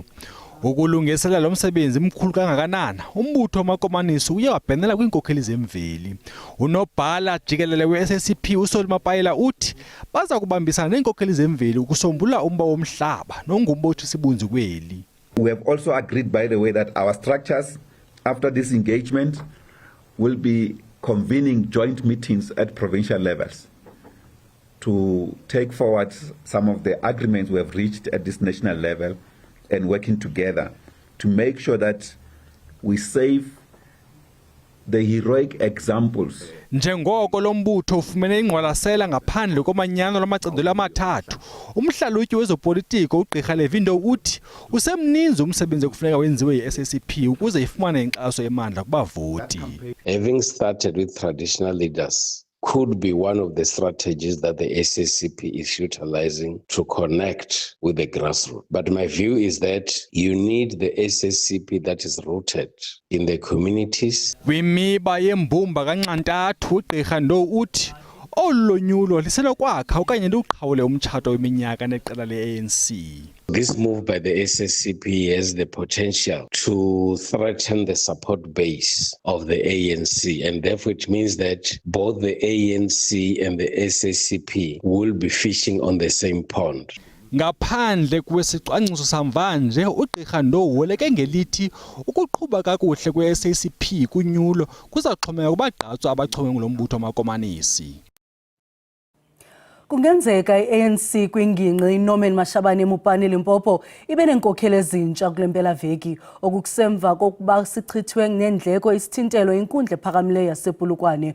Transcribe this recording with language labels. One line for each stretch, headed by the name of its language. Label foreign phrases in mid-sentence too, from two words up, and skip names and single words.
Xhosa: Ukulungiselela lo msebenzi mkhulu kangakanana, umbutho wamakomanisi uye wabhenela kwiinkokheli zemveli. Unobhala jikelele we-SACP uSoli Mapayela uthi baza kubambisana neenkokheli zemveli ukusombulula umba womhlaba nongumbothi sibunzi kweli.
English: We have also agreed, by the way, that our structures after this engagement will be convening joint meetings at provincial levels to take forward some of the agreements we have reached at this national level and working together to make sure that we save the heroic examples.
Xhosa: Njengoko lo mbutho ufumene ingqwalasela ngaphandle komanyano lwamacandelo amathathu, umhlalutyi wezopolitiko uGqirha Levin Dow uthi usemninzi umsebenzi ekufuneka wenziwe yi-SACP ukuze ifumane inkxaso emandla kubavoti.
English: Having started with traditional leaders could be one of the strategies that the SACP is utilizing to connect with the grassroots. But my view is that you need the SACP that is rooted in the communities.
Xhosa: Kwimiba yembumba kancantathu uGqirha Dow uthi olonyulo lisenokwakha okanye liqhawule umtshato weminyaka neqela le-ANC.
English: This move by the SACP has the potential to threaten the support base of the ANC, and therefore it means that both the ANC and the SACP will be fishing on the same pond.
Xhosa: Ngaphandle kwesicwangciso samvanje uGqirha Dow weleke ngelithi ukuqhuba kakuhle kwe-SACP kunyulo kuzaxhomeka kubagqatswa abachonge ngulo mbutho wamakomanisi. Kungenzeka i-ANC kwingingqi Norman Mashabane eMupane Limpopo ibe nenkokheli ezintsha kule mpelaveki okusemva kokuba sichithwe nendleko isithintelo inkundla ephakamileyo yasePulukwane.